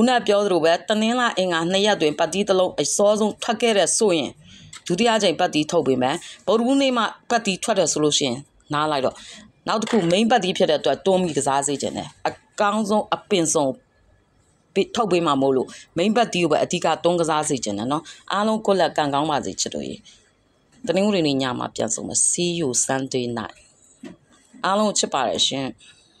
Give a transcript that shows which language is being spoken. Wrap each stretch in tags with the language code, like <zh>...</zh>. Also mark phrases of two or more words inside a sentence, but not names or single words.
<my>နပြောသလိုပဲတနင်္လာအင်္ဂါ2ရက်တွင်ပတ်တီးတစ်လုံးအစောဆုံးထွက်ခဲ့တဲ့ဆိုရင်ဒုတိယချိန်ပတ်တီးထုတ်ပေးမယ်ဗုဒ္ဓဘူးနေ့မှာပတ်တီးထွက်တယ်ဆိုလို့ရှိရင်နားလိုက်တော့နောက်တစ်ခု main ပတ်တီးဖြစ်တဲ့အတွက်တွန်းပြီးကစားစေခြင်းတယ်အကောင်းဆုံးအပင်ဆုံးထုတ်ပေးမှာမို့လို့ main ပတ်တီးကိုပဲအဓိကတွန်းကစားစေခြင်းတယ်နော်အားလုံးကိုလက်ကံကောင်းပါစေချစ်တို့ရေတနင်္ဂနွေနေ့ညမှာပြန်ဆုံမယ်</my> <en>see you Sunday night</en> <my>အားလုံးချစ်ပါတယ်ရှင်</my>